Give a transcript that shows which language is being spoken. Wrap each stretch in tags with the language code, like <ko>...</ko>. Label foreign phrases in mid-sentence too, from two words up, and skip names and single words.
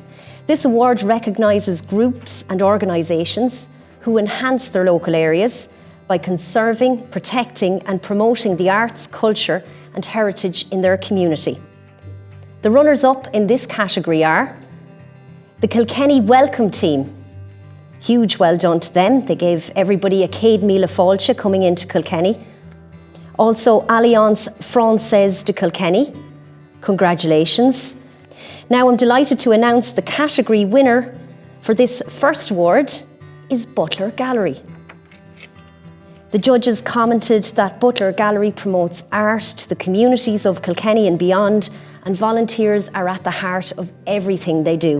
<en>This award recognises groups and organisations who enhance their local areas by conserving, protecting and promoting the arts, culture and heritage in their community. The runners-up in this category are the Kilkenny Welcome Team. Huge well done to them. They gave everybody a</en> <ga>céad míle fáilte</ga> <en>coming into Kilkenny. Also, Alliance Française de Kilkenny. Congratulations. Now I'm delighted to announce the category winner for this first award is Butler Gallery. The judges commented that Butler Gallery promotes art to the communities of Kilkenny and beyond, and volunteers are at the heart of everything they do.</en>